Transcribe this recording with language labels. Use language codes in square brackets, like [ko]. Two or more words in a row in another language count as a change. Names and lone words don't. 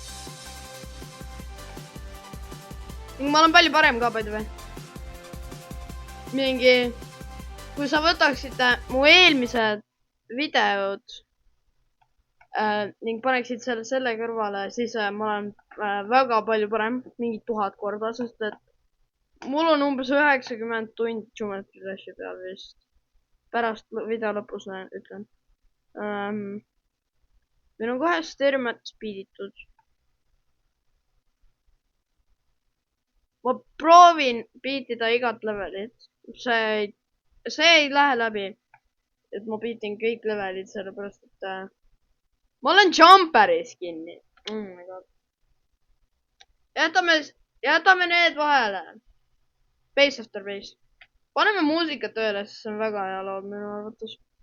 [et] Ma olen palju parem ka, [en] by the way. [et] Kui sa võtaksid mu eelmised videod ning paneksid selle kõrvale, siis ma olen väga palju parem, mingi 1000 korda, sest et mul on umbes 90 tundi Geometry Dashi peal vist. Pärast video lõpus ütlen. Meil on kohe Stermat speeditud. Ma proovin beatida igat levelit. See ei lähe läbi, et ma beatin kõik levelid, sellepärast et ma olen jumperis kinni. [en] Oh my god. [et] Jätame need vahele. Base after base. Paneme muusika tööle, sest see on väga hea laul minu arvates.